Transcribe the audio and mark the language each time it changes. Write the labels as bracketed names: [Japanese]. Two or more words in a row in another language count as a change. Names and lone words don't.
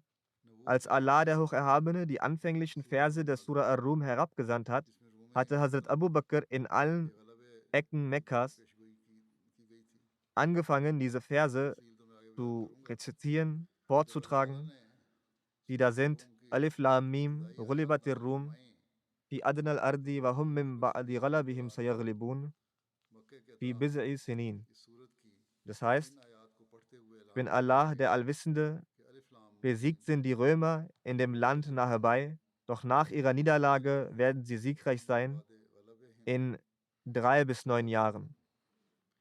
[German] Als Allah der Hocherhabene die anfänglichen Verse der Sura Ar-Rum herabgesandt hat, hatte Hazrat Abu Bakr in allen Ecken Mekkas angefangen, diese Verse zu rezitieren, vorzutragen, die da sind: [Arabic] الم غلبت الروم في أدنى الأرض وهم من بعد غلبهم سيغلبون في بضع سنين. [German] Das heißt, ich bin Allah, der Allwissende, besiegt sind die Römer in dem Land nahe bei, doch nach ihrer Niederlage werden sie siegreich sein in 3 bis 9 Jahren.